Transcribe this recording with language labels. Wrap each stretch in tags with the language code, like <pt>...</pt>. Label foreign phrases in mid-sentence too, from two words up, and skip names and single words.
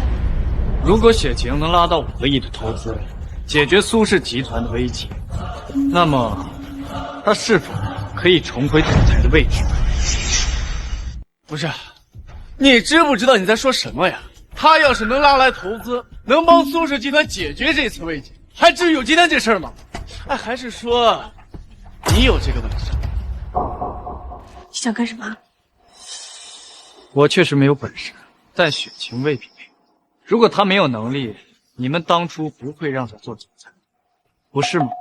<zh>如果雪晴能拉到5個億的投資，解決蘇氏集團的危機，那麼他是否可以重回總裁的位置？不是，你知不知道你在說什麼呀？他要是能拉來投資，能幫蘇氏集團解決這次危機，還至於有今天這事嗎？哎，還是說你有這個本事？你想幹什麼？我確實沒有本事，但雪晴未必沒有。如果她沒有能力，你們當初不會讓她做總裁，不是嗎？</zh>